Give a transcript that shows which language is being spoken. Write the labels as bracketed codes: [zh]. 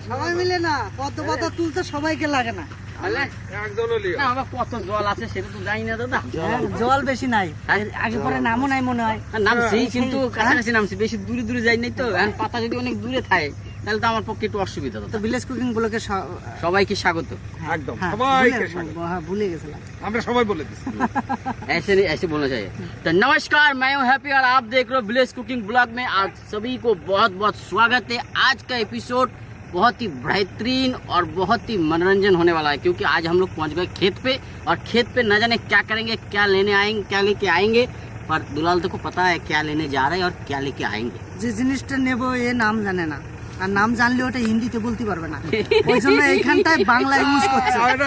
[bn] সবাই মিলে না, পদ্ম পাতা তুলতে সবাইকে লাগে না। না, আমার কত জল আছে সেটা তো জানি না দাদা। জল বেশি নাই, আগে পরে নামও নাই মনে হয়। নামছি কিন্তু কাছাকাছি নামছি, বেশি দূরে দূরে যাই নাই তো। এখন পাতা যদি অনেক দূরে থাকে তাহলে তো আমার পক্ষে একটু অসুবিধা। তো ভিলেজ কুকিং ব্লকে সবাইকে স্বাগত। একদম সবাইকে স্বাগত। ভুলে গেছিলাম, আমরা सबाई बोले दिस [hi] ऐसे नहीं, ऐसे बोलना चाहिए। तो नमस्कार, मैं हूं हैप्पी और आप देख रहे हो विलेज कुकिंग ब्लॉग में। आप सभी को बहुत बहुत स्वागत है। आज का एपिसोड बहुत ही बेहतरीन और बहुत ही मनोरंजन होने वाला है, क्योंकि आज हम लोग पहुंच गए खेत पे। और खेत पे न जाने क्या करेंगे, क्या लेने आएंगे, क्या लेके आएंगे, पर दुलाल को पता है क्या लेने जा रहे हैं और क्या लेके आएंगे। [bn] যে জিনিসটা নেবো এ নাম জানে না, আর নাম জানলে ওটা হিন্দিতে বলতে পারবে না, ওই জন্য এইখানটায় বাংলা ইউজ করছে।